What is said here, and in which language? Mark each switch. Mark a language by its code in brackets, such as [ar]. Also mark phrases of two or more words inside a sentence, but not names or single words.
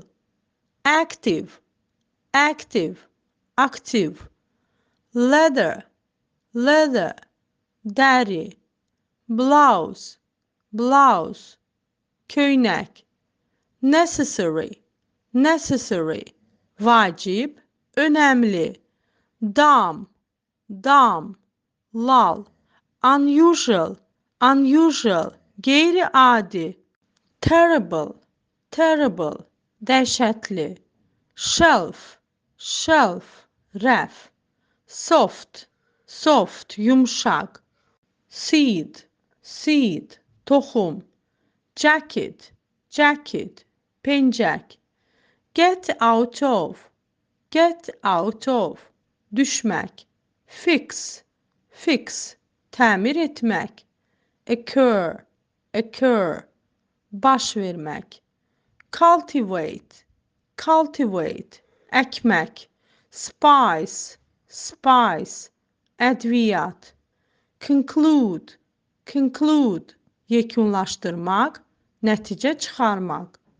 [en] Active, active, aktiv. Leather, leather, dəri. Blouse, blouse, köynək. Necessary, necessary, [az] vacib, önəmli. [en] Dam, dam, lal. Unusual, unusual, qeyri-adi. Terrible, terrible, dəhşətli. Shelf, shelf, rəf. Soft, soft, yumşaq. Seed, seed, toxum. Jacket, jacket, pencək. Get out of, get out of, [az] düşmək. [en] Fix, fix, [az] təmir etmək. [en] Occur, occur, [az] baş vermək. [en] Cultivate, cultivate, əkmək. Spice, spice, ədviyyat. Conclude, conclude, [az] yekunlaşdırmaq, nəticə çıxarmaq.